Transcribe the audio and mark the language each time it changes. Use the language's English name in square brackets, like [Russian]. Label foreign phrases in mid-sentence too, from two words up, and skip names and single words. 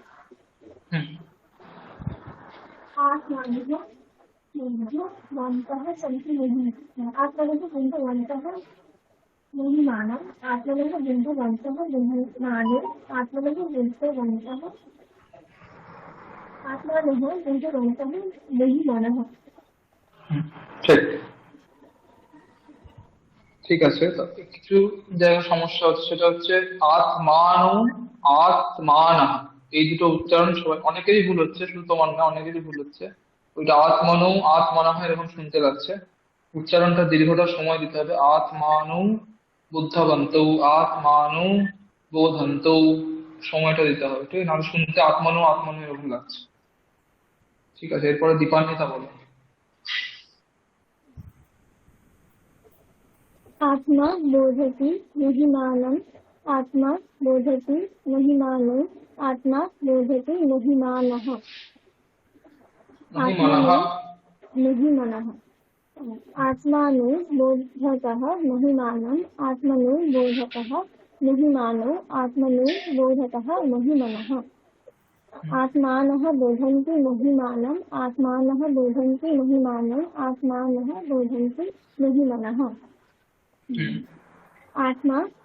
[Sanskrit] आत्मानः बुद्धवन्तः सन्ति महिमानः आत्मनः बुद्धवन्तः महिमानम् आत्मनः बुद्धवन्तः महिमानम् आत्मनः बुद्धवन्तः आत्मानः बुद्धवन्तः महिमानः [Bangla] ঠিক ঠিক আছে। তো কিছু জায়গায় সমস্যা হচ্ছে, সেটা হচ্ছে [Sanskrit] আত্মানু আত্মানা, [Bangla] এই দুটো উচ্চারণ সবাই অনেকেরই ভুল হচ্ছে, শুধু তোমার না, অনেকেরই ভুল হচ্ছে। ওইটা [Sanskrit] আত্মানু আত্মানা [Bangla] এরকম শুনতে লাগছে। উচ্চারণটা দীর্ঘটা সময় দিতে হবে। [Sanskrit] আত্মানু বুদ্ধবন্তৌ আত্মানু বোধন্তৌ, [Bangla] সময়টা দিতে হবে, ঠিক আছে? নাহলে শুনতে [Sanskrit] আত্মানু আত্মানু [Bangla] এরকম লাগছে। ঠিক আছে, এরপরে দীপান্বিতা বলো। [Sanskrit] आत्मा बोधति महिमानम् आत्मा बोधति महिमानम् आत्मा बोधति महिमानः महिमानः महिमानः आत्मानो बोधतः महिमानम् आत्मनो बोधतः महिमानो आत्मनो बोधतः महिमनः आत्मानः बोधन्ति महिमानम् आत्मानः बोधन्ति महिमानम् आत्मानः बोधन्ति महिमनः आत्मा